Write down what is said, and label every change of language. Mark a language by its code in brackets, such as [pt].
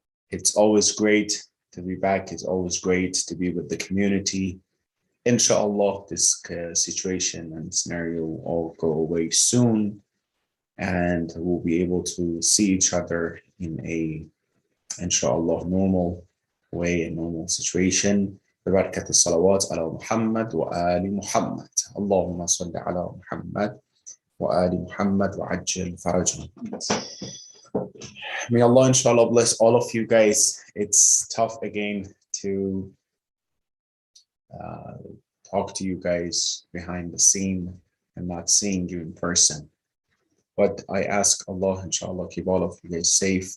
[en] It's always great to be back. It's always great to be with the community. Inshallah, this situation and scenario will all go away soon, and we'll be able to see each other in a, inshallah, normal way, a normal situation. [ar] ببركة الصلوات على محمد وآل محمد. اللهم صل على محمد وآل محمد وعجل فرجهم. [en] May Allah, inshallah, bless all of you guys. It's tough again to talk to you guys behind the scene and not seeing you in person. But I ask Allah, inshallah, keep all of you guys safe.